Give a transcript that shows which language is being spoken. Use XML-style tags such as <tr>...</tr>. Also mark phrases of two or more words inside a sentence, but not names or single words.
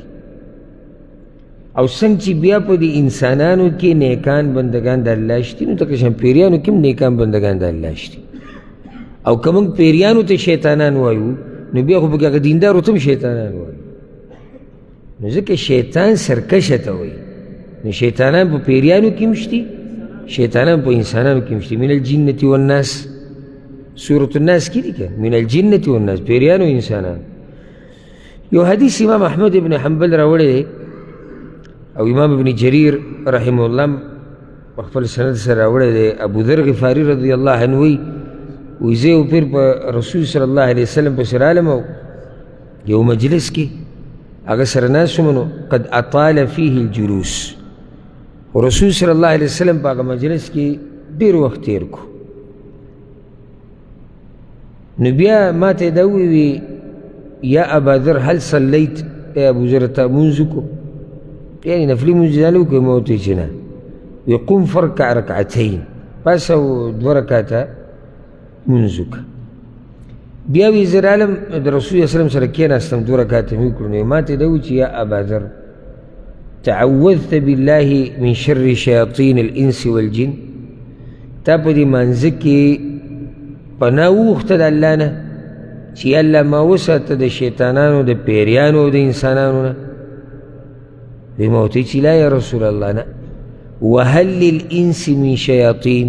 <ps>او څنګه چې بیا په دې انسانانو کې نیکان بندگان د الله شتي، نو دغه شان پیریانو کې هم نیکان بندگان د الله شتي. او که موږ پیریانو ته شیطانان وایو، نو بیا خو پکې هغه دیندارو ته هم شیطانان وایو. نو ځکه شیطان سرکشه ته وایي. نو شیطانان په پیریانو کې هم شتي، شیطانان په انسانانو کې هم شتي.</ps> <ar>من الجنة والناس، سورة الناس کې دي که من الجنة والناس،</ar> <ps>پیریانو انسانان. یو حدیث امام احمد ابن حنبل راوړی دی، او امام ابن جریر</ps> <ar>رحمه الله</ar> <ps>په خپل سند سره راوړی دی. ابو ذر غفاري</ps> <ar>رضی الله عنه</ar> <ps>وایي زه یو پیر په رسول</ps> <ar>صلی الله علیه وسلم</ar> <ps>پسې رالم، او یو مجلس کې هغه سره ناست وم، نو</ps> <ar>قد اطال فیه الجلوس.</ar> <ps>رسول</ps> <ar>صلی الله علیه وسلم</ar> <ps>په هغه مجلس کې ډېر وخت تېر کو. نو بیا ما ته دا وویل</ps> <ar>یا ابا ذر هل صلیت؟</ar> <ps>ای ابو ذر تا مونځ وکړو؟ یعنې نفلي مونځ یې نه وکړو؟ ما ورته ویل چې نه. وی</ps> <ar>قم فرکع رکعتین،</ar> <ps>پاس او دوه رکعته مونځ وکړه. بیا وی زه رالم د رسول</ps> <ar>صلی وسلم</ar> <ps>سره کېناستم، دوه رکعته مې وکړو. نو ما ته دا وویل چې</ps> <ar>یا ابا ذر تعوذت بالله من شر شیاطین الانس والجن،</ar> <ps>تا په دې مانځه کې پناه وغوښته د الله نه چې الله ما وساته د شیطانانو، د پیریانو او د انسانانو نه. وی ما ورته چې</ps> <ar>لا یا رسول الله</ar> <ps>نه.</ps> <ar>وهل للانس من شیاطین؟</ar>